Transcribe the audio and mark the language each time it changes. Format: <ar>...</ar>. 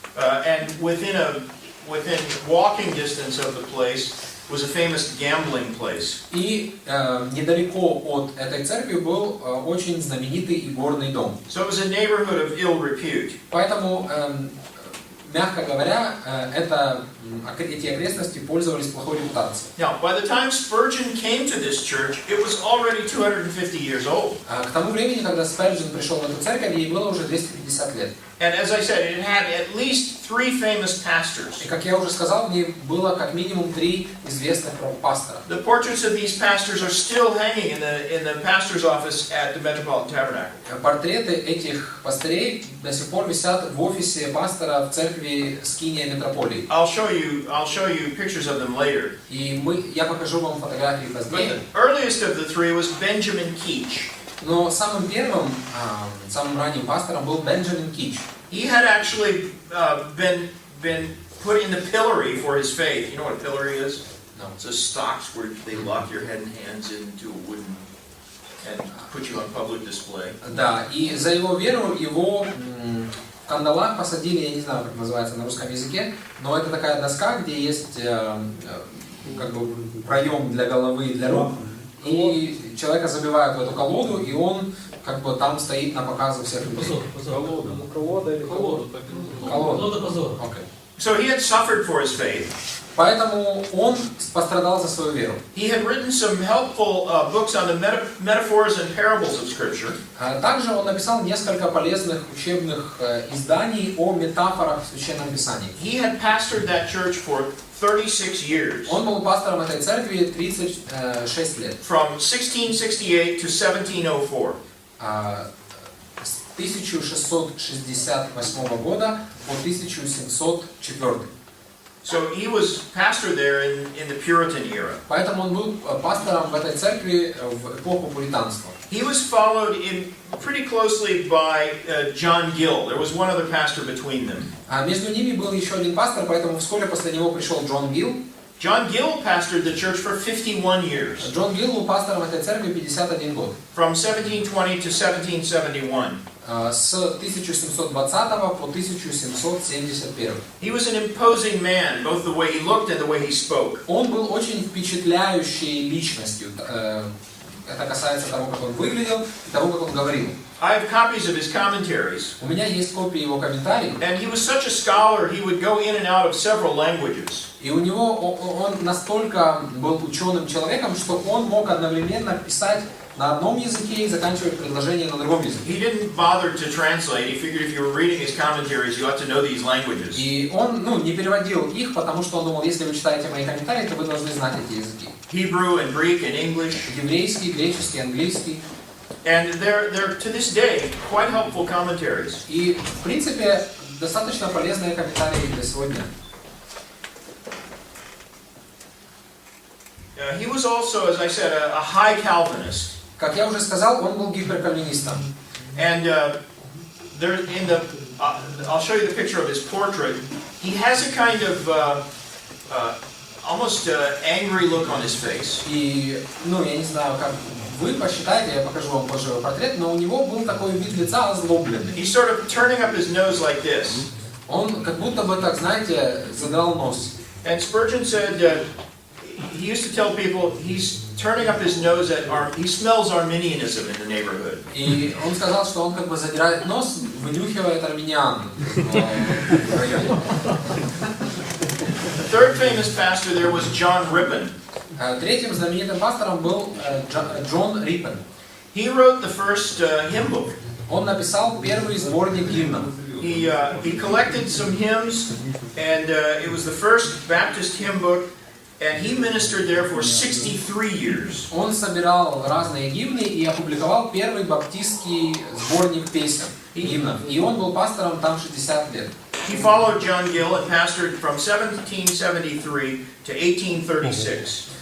<en>And within walking distance of the place was a famous gambling place.</en> <ru>И недалеко от этой церкви был очень знаменитый игорный дом.</ru> <en>So it was a neighborhood of ill repute.</en> <ru>Поэтому, мягко говоря, эти окрестности пользовались плохой репутацией.</ru> <en>Now, by the time Spurgeon came to this church, it was already 250 years old.</en> <ru>К тому времени, когда Сперджен пришел в эту церковь, ей было уже 250 лет.</ru> <en>And as I said, it had at least 3 famous pastors.</en> <ru>И, как я уже сказал, в ней было как минимум 3 известных пастора.</ru> <en>The portraits of these pastors are still hanging in the pastor's office at the Metropolitan Tabernacle.</en> <ru>Портреты этих пастырей до сих пор висят в офисе пастора в церкви Скиния Метрополии.</ru> <en>I'll show you pictures of them later.</en> <ru>И я покажу вам фотографии</ru> <en>But</en> <ru>позднее.</ru> <en>the earliest of the 3 was Benjamin Keach.</en> <ru>Но самым первым, самым ранним пастором был Бенджамин Кич.</ru> <en>He had actually been put in the pillory for his faith. You know what a pillory is? No. It's a stocks where they lock your head and hands into a wooden and put you on public display.</en> <ru>Да, и за его веру его в кандалах посадили, я не знаю, как называется на русском языке, но это такая доска, где есть как бы проем для головы и для рук. И человека забивают в эту колоду, и он как бы там стоит на показ у всех людей. Колода позора. Okay.</ru> <en>So he had suffered for his faith.</en> <ru>Поэтому он пострадал за свою веру.</ru> <en>He had written some helpful books on the metaphors and parables of Scripture.</en> <ru>Также он написал несколько полезных учебных изданий о метафорах в Священном Писании.</ru> <en>He had pastored that church for 36 years.</en> <ru>Он был пастором этой церкви 36 лет.</ru> <en>From 1668 to 1704.</en> <ru>С 1668 года по 1704.</ru> <en>So he was pastor there in the Puritan era.</en> <ru>Поэтому он был пастором в этой церкви в эпоху пуританства.</ru> <en>He was followed in pretty closely by John Gill. There was one other pastor between them.</en> <ru>Между ними был еще один пастор, поэтому вскоре после него пришел Джон Гилл.</ru> <en>John Gill pastored the church for 51 years.</en> <ru>Джон Гилл был пастором этой церкви 51 год.</ru> <en>From 1720 to 1771.</en> <ru>С 1720 по 1771.</ru> <en>He was an imposing man, both the way he looked and the way he spoke.</en> <ru>Он был очень впечатляющей личностью. Это касается того, как он выглядел, и того, как он говорил.</ru> <en>I have copies of his commentaries.</en> <ru>У меня есть копии его комментариев.</ru> <en>And he was such a scholar, he would go in and out of several languages.</en> <ru>И у него он настолько был ученым человеком, что он мог одновременно писать на одном языке и заканчивать предложение на другом языке.</ru> <en>He didn't bother to translate. He figured if you were reading his commentaries, you ought to know these languages.</en> <ru>И он, не переводил их, потому что он думал, если вы читаете мои комментарии, то вы должны знать эти языки.</ru> <en>Hebrew and Greek and English.</en> <ru>Еврейский, греческий, английский.</ru> <en>And they're to this day quite helpful commentaries.</en> <ru>И, в принципе, достаточно полезные комментарии для сегодня.</ru> <en>He was also, as I said, a high Calvinist.</en> <ru>Как я уже сказал, он был гиперкальвинистом.</ru> <en>And there, I'll show you the picture of his portrait. He has a kind of almost angry look on his face.</en> <ru>И, я не знаю, как вы посчитаете, я покажу вам позже его портрет, но у него был такой вид лица озлобленный.</ru> <en>He's sort of turning up his nose like this.</en> <ru>Он как будто бы так, знаете, задрал нос.</ru> <en>And Spurgeon said he used to tell people he's turning up his nose he smells Arminianism in the neighborhood.</en> <ru>И он сказал, что он как бы задирает нос, вынюхивает армян в районе.</ru> <en>The third famous pastor there was John Rippon.</en> <ru>Третьим знаменитым пастором был Джон Риппен.</ru> <en>He wrote the first hymn book.</en> <ru>Он написал первый сборник гимнов.</ru> <en>He collected some hymns, and it was the first Baptist hymn book, and he ministered there for 63 years.</en> <ru>Он собирал разные гимны и опубликовал первый баптистский сборник песен, гимнов. И он был пастором там 60 лет.</ru> <en>He followed John Gill and pastored from 1773 to 1836.</en>